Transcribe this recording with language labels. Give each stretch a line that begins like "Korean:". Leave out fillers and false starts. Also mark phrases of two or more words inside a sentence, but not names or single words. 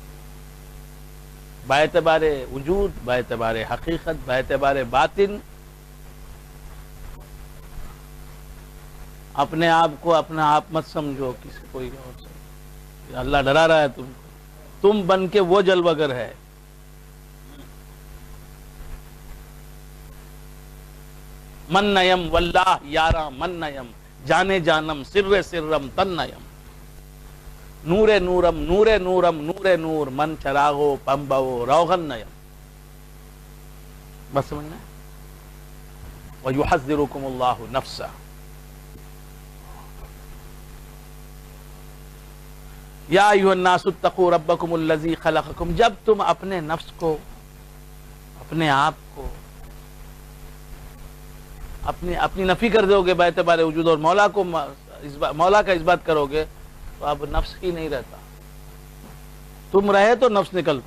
Urdu: باعتبار وجود، باعتبار حقیقت، باعتبار باطن اپنے آپ کو اپنا آپ مت سمجھو کسی کوئی اور سے. اللہ ڈرا رہا ہے تم کو. تم بن کے وہ جلوہ گر ہے.
Persian: من نیم واللہ یارا من نیم، جانے جانم سر سرم تن نیم. نور نورم نور نورم نور نور من چراغو پمبو روغن نیم.
Urdu: بس سمجھنا.
Arabic: وَيُحَذِّرُكُمُ اللَّهُ نَفْسَهُ. یا ایھا الناس اتقوا ربکم الذی خلقکم.
Urdu: جب تم اپنے نفس کو، اپنے آپ کو اپنی نفی کر دو گے باعتبار وجود اور مولا کا اثبات کرو گے تو اب نفس ہی نہیں رہتا. تم رہے تو نفس نکلتا.